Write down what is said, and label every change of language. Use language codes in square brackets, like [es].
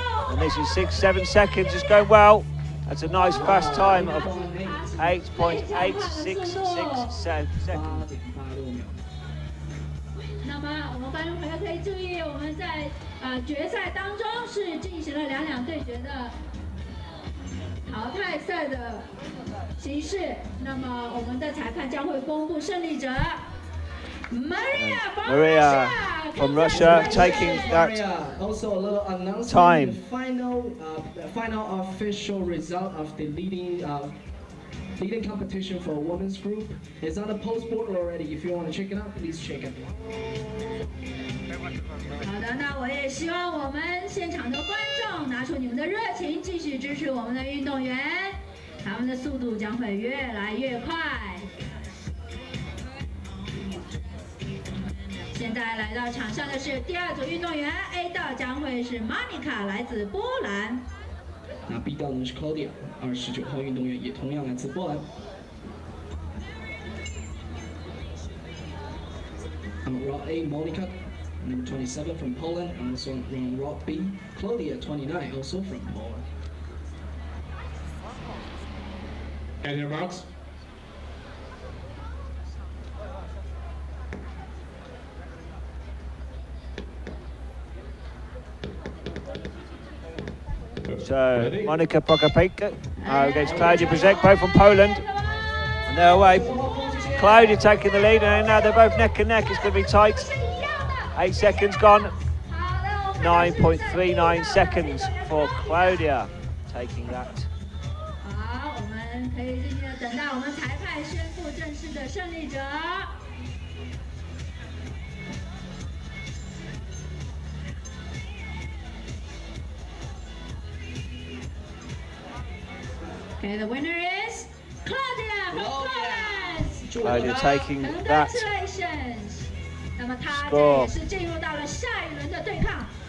[en] And this is 6-7 seconds. It's going well. That's a nice fast time of 8.866 seconds. [zh] 那么我们观众朋友可以注意，我们在决赛当中是进行了两对决的淘汰赛的形式。那么我们的裁判将会公布胜利者。 [en] Maria from Russia taking that Also a little announcement. time. The final official result of the leading leading competition for women's group. It's on the post board already. If you want to check it out, please check it. [zh] 好的，那我也希望我们现场的观众拿出你们的热情，继续支持我们的运动员，他们的速度将会越来越快。现在来到场上的是第二组运动员 ，A 道将会是 Monica， 来自波兰。那 B 道呢是 Claudia， 29号运动员也同样来自波兰。 [en] Route A, Monica, number 27 from Poland, and also on Route B, Claudia, 29, also from Poland. And your marks. So Monica Prokopyka against Klaudia Brzezek, both from Poland. And they're away. Klaudia taking the lead, and now they're both neck and neck. It's going to be tight. 8 seconds gone. 9.39 seconds for Klaudia taking that. [zh] 好，我们可以静静的等待我们裁判宣布正式的胜利者。 [en] Okay, the winner is Claudia from Poland. Claudia taking that Congratulations. [zh] 那么她也 [en] score. [zh] 是进入到了下一轮的对抗。